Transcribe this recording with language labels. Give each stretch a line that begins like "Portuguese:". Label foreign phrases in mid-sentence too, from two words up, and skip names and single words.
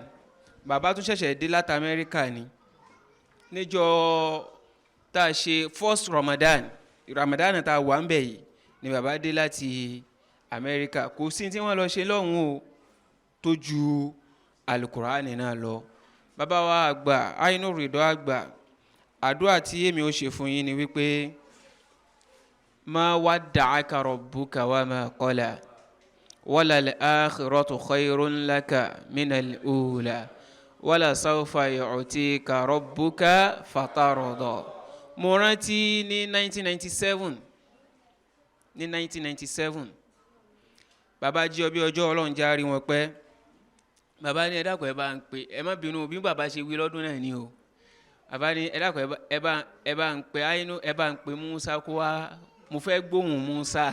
Yoruba: Bàbá tún ṣẹ̀ṣẹ̀ dé láti Amẹ́ríkà ni, níjọ́ tá a ṣe first Ramadan tá a wà ń bẹ̀ yìí ni bàbá dé láti Amẹ́ríkà. Kò sí tí wọ́n lọ ṣe lọ́hùn o tó ju alukur'ani náà lọ. Bàbá wa àgbà Ainu Ridoh Agba, àdúrà tí èmi ó ṣe fún yín ni wípé
Arabic: ما ودعك ربك وما قلى وللآخرة خير لك من الأولى ولسوف يعطيك ربك فترضى.
Yoruba: Mo rántí ní 1997 bàbá jí ọbí ọjọ́ Ọlọ́run járí wọn pẹ́. Bàbá ní ẹ dákun ẹ bá ń pè, ẹ má bínú bí bàbá ṣe wí lọ́dún náà ni o. Bàbá ní ẹ dákun ẹ bá ń pè Ainu, ẹ bá ń pè Musa kó wá, mo fẹ́ gbóhùn Musa.